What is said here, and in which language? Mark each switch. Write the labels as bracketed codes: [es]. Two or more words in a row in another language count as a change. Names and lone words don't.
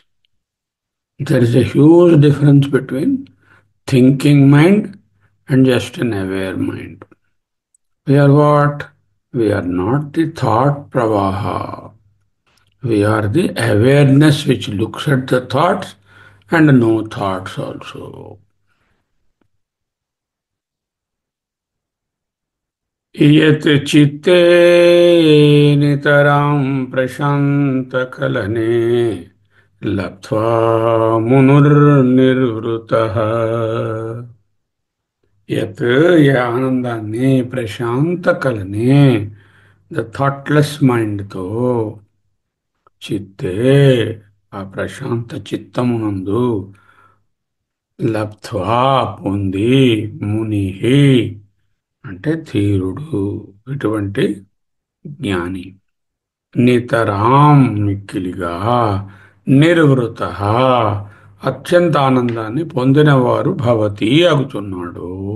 [en] There is a huge difference between thinking mind and just an aware mind. We are what? We are not the thought pravaha. We are the awareness which looks at the thoughts and no thoughts also. [sa] इयत् चित्ते नितरां प्रशान्तकलने लब्ध्वा मुनुर्निर्वृतः [te] యత్ ఏ ఆనందాన్ని ప్రశాంత కలనే [en] the thoughtless mind [te] చిత్తే ఆ ప్రశాంత చిత్తమునందు లబ్ధ్వా పొంది ముని అంటే ధీరుడు ఇటువంటి జ్ఞాని నితరాం మిక్కిలిగా నిర్వృత అత్యంత ఆనందాన్ని పొందినవారు భవతి అగుతున్నాడు.